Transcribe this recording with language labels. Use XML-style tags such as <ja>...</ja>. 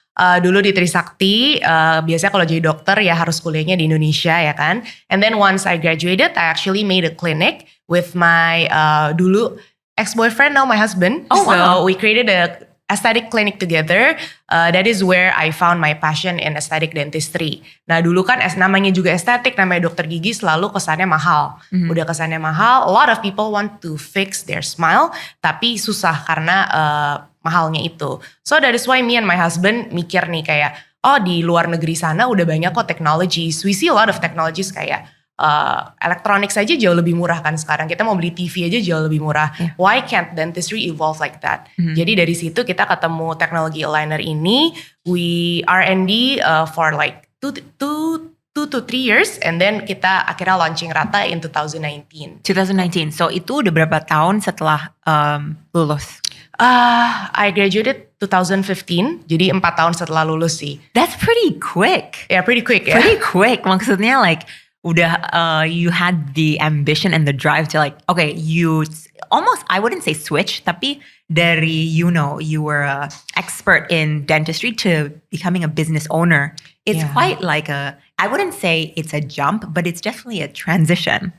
<id>Dulu di Trisakti, biasanya kalau jadi dokter ya harus kuliahnya di Indonesia ya kan.</id> <en>And then once I graduated, I actually made a clinic with my dulu ex-boyfriend, now my husband. So we created a aesthetic clinic together. That is where I found my passion in aesthetic dentistry.</en> <id>Nah dulu kan namanya juga estetik, namanya dokter gigi selalu kesannya mahal. Udah kesannya mahal,</id> <en>a lot of people want to fix their smile,</en> <id>tapi susah karena mahalnya itu.</id> <en>So that is why me and my husband</en> <id>mikir nih kayak, di luar negeri sana udah banyak kok technologies.</id> <en>We see a lot of technologies</en> <id>kayak, elektronik saja jauh lebih murah kan sekarang. Kita mau beli TV aja jauh lebih murah.</id> <en>Why can't dentistry evolve like that?</en> <id>Jadi dari situ kita ketemu teknologi aligner ini.</id> <en>We R&D for like 2 to 3 years. And then</en> <id>kita akhirnya launching Rata in 2019. 2019. So itu udah berapa tahun setelah lulus?</id> <en>I graduated 2015.</en> <id>Jadi 4 tahun setelah lulus sih.</id> <en>That's pretty quick. Yeah, pretty quick ya. Pretty quick.</en> <id>Maksudnya</id> <en>like you had the ambition and the drive to like, okay, you almost, I wouldn't say switch,</en> <id>tapi dari,</id> <en>you were an expert in dentistry to becoming a business owner. It's quite like I wouldn't say it's a jump, but it's definitely a transition.</en>